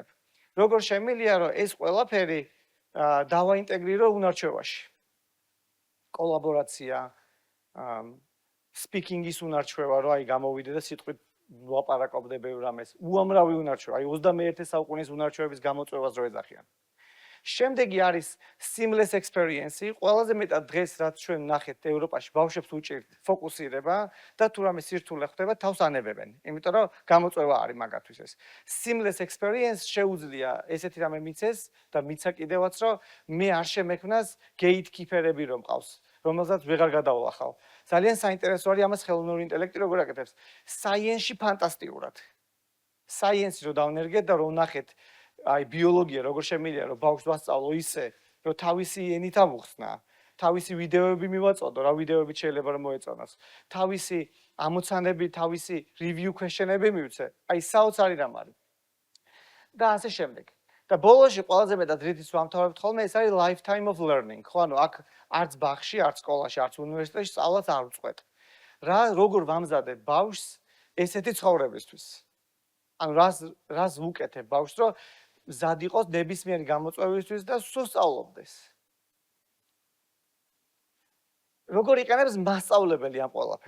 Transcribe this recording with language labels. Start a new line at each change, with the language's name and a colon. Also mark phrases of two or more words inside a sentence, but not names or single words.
Georgian: როგორ შემიძლია რომ ეს ყველაფერი დავაინტეგრირო უნარჩვევაში. კოლაბორაცია, speaking-ის უნარჩვევა, რომ აი გამოვიდე და სიტყვით ვაპარაკობდე ბევრ რამეს. უამრავი უნარჩვევა, აი 21 საუკუნის უნარჩვევების გამოწვევას რო ეძახიან. შემდეგი არის
English: seamless experience-
Georgian: ი, ყველაზე მეტად დღეს რაც ჩვენ ნახეთ ევროპაში ბავშვებს უჭირთ ფოკუსირება და თუ რამე სირთულე ხდება თავს ანებებენ. იმიტომ რომ გამოწვევა არის მაგათთვის ეს.
English: Seamless experience
Georgian: შეუძლია ესეთი რამე მიცეს და მიცა კიდევაც რომ მე არ შემექმნას gatekeeper-ები რომ მყავს, რომელსაც ვეღარ გადავლახავ. ძალიან საინტერესო არის ამას ხელოვნური ინტელექტი როგორ აკეთებს. Science-ში ფანტასტიკურად. Science-ი რო დავნერგეთ და რო ნახეთ აი ბიოლოგია როგორ შემიძლია რომ ბავშვს ვასწავლო ისე რომ თავისი ენით ამოხსნა, თავისი ვიდეოები მივაწოდო, რა ვიდეოები შეიძლება რომ მოეწონოს, თავისი ამოცანები, თავისი
English: review question-
Georgian: ები მივცე. აი საოცარი რამ არის. და ასე შემდეგ. და ბოლოში ყველაზე მეტად რითიც ვამთავრებთ ხოლმე ეს არის
English: lifetime of learning.
Georgian: ხო ანუ აქ არც ბაღში, არც სკოლაში, არც უნივერსიტეტში სწავლას არ უწყვეტ. რა როგორ ვამზადებ ბავშვს ესეთი ცხოვრებისთვის. ანუ რას ვუკეთებ ბავშვს რომ მზად იყოს ნებისმიერი გამოწვევისთვის და სულ სწავლობდეს. როგორ იყენებს მასწავლებელი ამ ყველაფერს?